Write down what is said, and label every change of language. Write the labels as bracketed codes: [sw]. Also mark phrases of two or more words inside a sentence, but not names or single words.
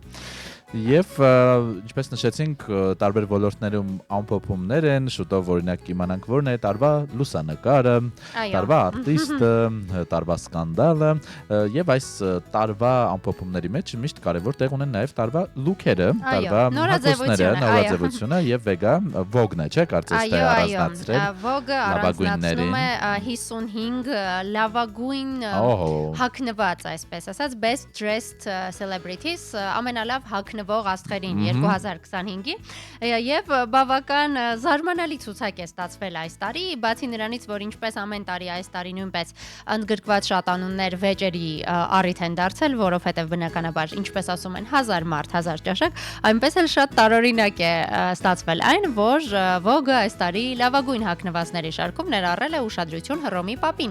[hy] Եվ ինչպես նշեցինք, տարբեր ոլորտներում ամփոփումներ են, շուտով օրինակ կիմանանք որն է տարվա լուսանկարը, տարվա արտիստը, տարվա սկանդալը, եւ այս տարվա ամփոփումների մեջ միշտ կարևոր տեղ ունեն նաև տարվա լուքերը, տարվա հագուստները, նորաձևությունը եւ վեգա Vogue-ն է, չէ՞, կարծես թե առանձնացրել։ Vogue-ը առանձնացնում է 55 լավագույն հագնված, այսպես ասած, [en] best dressed celebrities, [hy] ամենալավ հագնվող աստղերին 2025-ի եւ բավական զարմանալի ցուցակ է ստացվել այս տարի, բացի նրանից, որ ինչպես ամեն տարի այս տարի նույնպես ընդգրկված շատ անուններ վեճերի առիթ են դարձել, որովհետեւ բնականաբար, ինչպես ասում են, 1000 մարդ, 1000 ճաշակ, այնպես էլ շատ տարօրինակ է ստացվել այն, որ Vogue-ը այս տարի լավագույն հագնվածների շարքում ներառել է ուշադրություն Հռոմի Պապին։